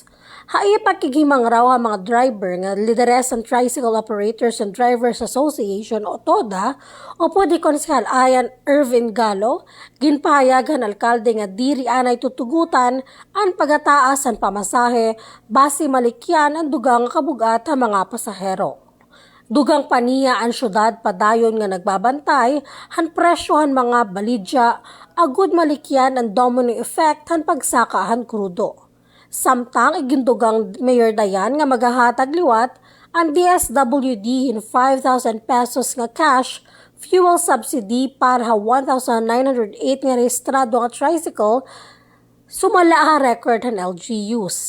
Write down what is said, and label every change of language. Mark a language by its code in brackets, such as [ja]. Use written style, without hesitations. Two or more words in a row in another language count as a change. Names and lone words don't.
[war] Haiya pakigimang raw ang mga driver nga lideres ang Tricycle Operators and Drivers Association o TODA o pwede konsyal Ayan Irvin Galo, ginpahayagan alkalde nga diri anay tutugutan ang pagataas ang pamasahe base malikyan ang dugang kabugat ang mga pasahero. Dugang paniya ang syudad padayon nga nagbabantay han presyohan mga balidya agud malikyan ang [en] domino effect [war] han pagsakahan krudo. Samtang igindugang Mayor Dayan nga magahatag liwat ang DSWD in 5,000 pesos nga [en] cash fuel subsidy [war] para 1,908 nga rehistrado nga tricycle sumala record han LGUs.